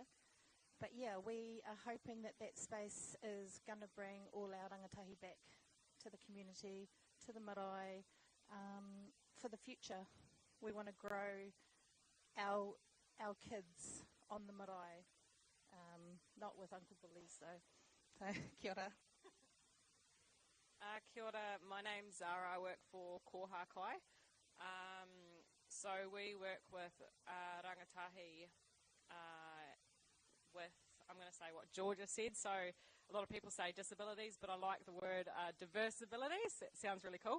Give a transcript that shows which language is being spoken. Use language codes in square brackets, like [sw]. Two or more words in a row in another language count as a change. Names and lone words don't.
[en] But yeah, we are hoping that that space is going to bring all our rangatahi back to the community, to the marae. For the future, we want to grow our kids on the marae, not with Uncle Billy's though. So, [mi] kia ora. Kia ora, [en] my name's Zara, I work for KAIKŌRERO. So we work with rangatahi with, I'm going to say what Georgia said, so a lot of people say disabilities, but I like the word diverse abilities. That sounds really cool.